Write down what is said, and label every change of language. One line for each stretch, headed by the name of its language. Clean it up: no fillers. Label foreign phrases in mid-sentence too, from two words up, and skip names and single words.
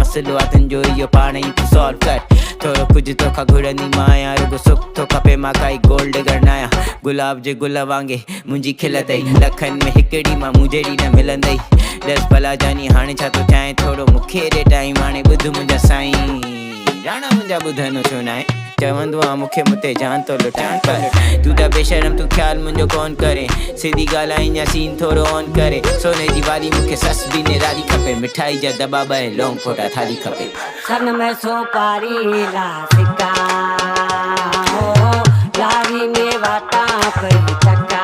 Sindhi: मसइलो आहे तुंहिंजो इहो पाण ई तूं सॉल्व कर. थोरो कुझु तोखां घुरंदी मां आहियां, रुगो सुख थो खपे. मां काई
English: gold digger
Sindhi: न आहियां, गुलाब जे गुल वांगे मुंहिंजी खिल अथई. लखनि में हिकिड़ी मां मुंहिंजे ॾी न मिलंदई. ॾस भला जानी हाणे छा थो चाहे, थोरो मूंखे ॾे टाइम. हाणे ॿुध मुंहिंजा साईं, राणा मुंहिंजा ॿुधनि छो न आहे. चवंदो आहे मूंखे मुते जान तो लुटाइण, पर तू त बेशरम, तू ख़्याल मुंहिंजो कोन करे. सिधी ॻाल्हाईं या सीन थोरो ऑन करे. सोने जी वाली मूंखे सस बि निराली खपे. मिठाई जा दॿा ऐं लौंग फोटा थाली खपे. सन में सोपारी ला सिका, लारी में वाटा पई चका.